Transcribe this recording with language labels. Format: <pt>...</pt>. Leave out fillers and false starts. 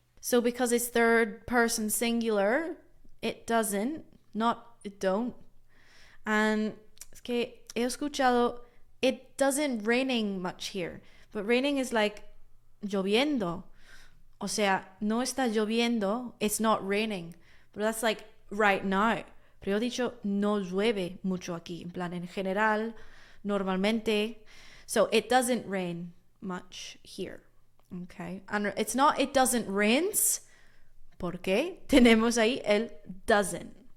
<en>So because it's third person singular, it doesn't, not it don't. And</en> <es>es que he escuchado,</es> <en>it doesn't raining much here. But raining is like lloviendo.</en> <es>O sea, no está lloviendo,</es> <en>it's not raining. But that's like right now.</en> <es>Pero yo he dicho, no llueve mucho aquí. En plan, en general, normalmente.</es> <en>So it doesn't rain much here. Okay. And it's not it doesn't rains.</en> <es>Porque tenemos ahí el doesn't.</es>